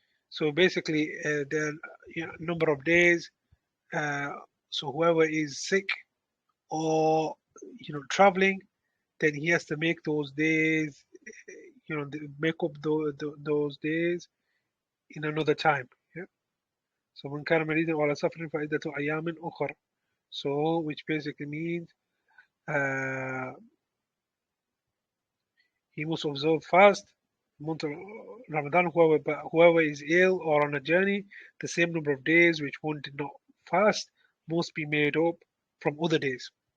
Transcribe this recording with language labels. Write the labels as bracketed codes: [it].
[en] So basically, the number of days. So whoever is sick or traveling, then he has to make those days, make up those days in another time. Yeah. So [ar] من كان مريضا وعلى سفر فعدة أيام أخر. [en] So which basically means he must observe fast month of Ramadan. Whoever is ill or on a journey, the same number of days which one did not fast must be made up from other days.